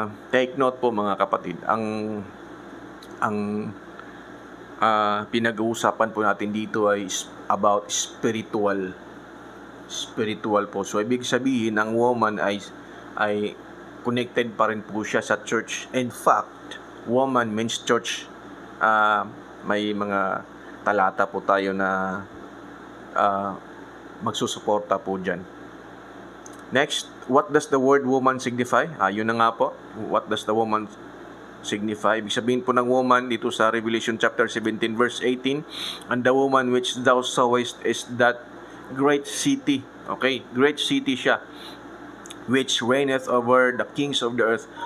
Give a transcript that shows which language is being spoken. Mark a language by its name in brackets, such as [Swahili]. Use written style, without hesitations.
[Filipino] Take note po, mga kapatid, ang pinag-uusapan po natin dito ay about spiritual po. So ibig sabihin, ang woman ay connected pa rin po siya sa church. [English] In fact, woman means church. [Filipino] May mga talata po tayo na magsusuporta po dyan. [English] Next, what does the word woman signify? [Filipino] Yun na nga po. [English] What does the woman signify? [Filipino] Ibig sabihin po ng woman dito sa Revelation chapter 17 verse 18, [English] and the woman which thou sawest is that great city. Okay, great city [Filipino] siya, [English] which reigneth over the kings of the earth.